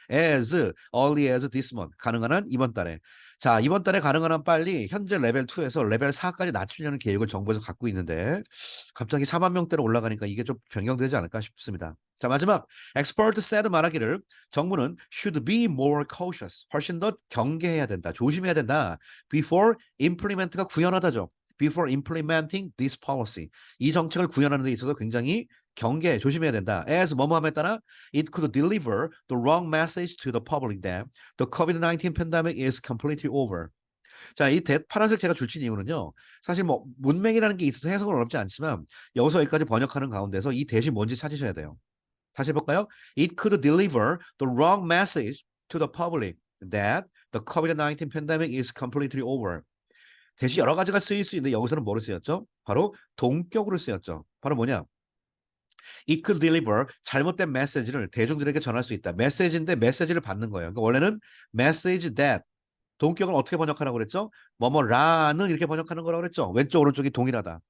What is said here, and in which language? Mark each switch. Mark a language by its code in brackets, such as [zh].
[en] as early as this month [ko] 가능한 한 이번 달에 자 이번 달에 가능한 한 빨리 현재 레벨 2에서 레벨 4까지 낮추려는 계획을 정부에서 갖고 있는데 갑자기 4만 명대로 올라가니까 이게 좀 변경되지 않을까 싶습니다. 자 마지막 expert said 말하기를 정부는 [en] should be more cautious [ko] 훨씬 더 경계해야 된다 조심해야 된다 before implement가 구현하다죠. [en] before implementing this policy. [ko] 이 정책을 구현하는 데 있어서 굉장히 경계, 조심해야 된다. [en] as [ko] 뭐뭐함에 따라 [en] it could deliver the wrong message to the public that the COVID-19 pandemic is completely over. [ko] 자, 이 파란색 제가 줄친 이유는요. 사실 뭐 문맥이라는 게 있어서 해석은 어렵지 않지만 여기서 여기까지 번역하는 가운데서 이 대신 뭔지 찾으셔야 돼요. 다시 해볼까요? [en] It could deliver the wrong message to the public that the COVID-19 pandemic is completely over. [ko] 대시 여러 가지가 쓰일 수 있는데 여기서는 뭐를 쓰였죠? 바로 동격으로 쓰였죠. 바로 뭐냐? [en] It could deliver [ko] 잘못된 메시지를 대중들에게 전할 수 있다. 메시지인데 메시지를 받는 거예요. 그러니까 원래는 message that 동격을 어떻게 번역하라고 그랬죠? 뭐뭐라는 이렇게 번역하는 거라고 그랬죠. 왼쪽 오른쪽이 동일하다.